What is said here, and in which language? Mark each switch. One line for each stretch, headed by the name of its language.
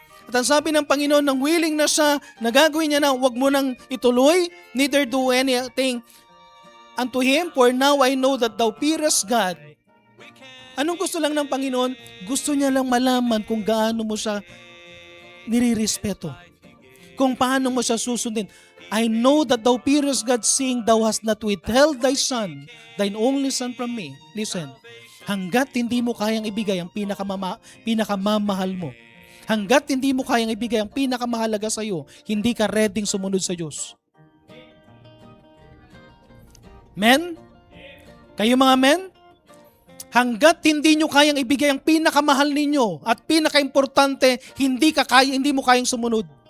Filipino: At ang sabi ng Panginoon, nang willing na siya, nagagawin niya na, huwag mo nang ituloy,
English: neither do anything unto Him, for now I know that thou fearest God.
Filipino: Anong gusto lang ng Panginoon? Gusto niya lang malaman kung gaano mo siya nirirespeto. Kung paano mo siya susundin.
English: I know that thou fearest God, seeing thou hast not withheld thy son, thine only son from me.
Filipino: Listen, hanggat hindi mo kayang ibigay ang pinakamamahal mo, hanggat hindi mo kayang ibigay ang pinakamahalaga sa iyo, hindi ka readyng sumunod sa Diyos. Men? Kayo mga men? Hanggat hindi nyo kayang ibigay ang pinakamahal ninyo at pinakaimportante, hindi mo kayang sumunod.